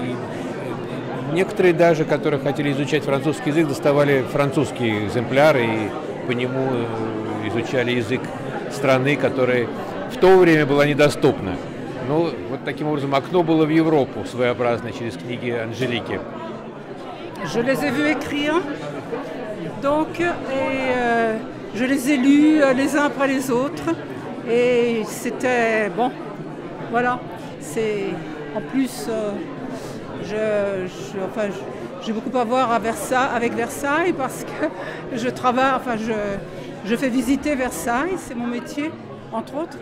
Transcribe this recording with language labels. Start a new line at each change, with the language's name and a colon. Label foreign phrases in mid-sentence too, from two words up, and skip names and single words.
Russian: Некоторые даже, которые хотели изучать французский язык, доставали французские экземпляры и по нему изучали язык страны, которая в то время была недоступна. Ну, вот таким образом окно было в Европу своеобразное через книги Анжелики.
French: Je les ai vus écrire, donc, je les ai lus les uns après les autres, et c'était bon, voilà. C'est en plus. J'ai beaucoup à voir avec Versailles parce que je travaille, je fais visiter Versailles, c'est mon métier, entre autres.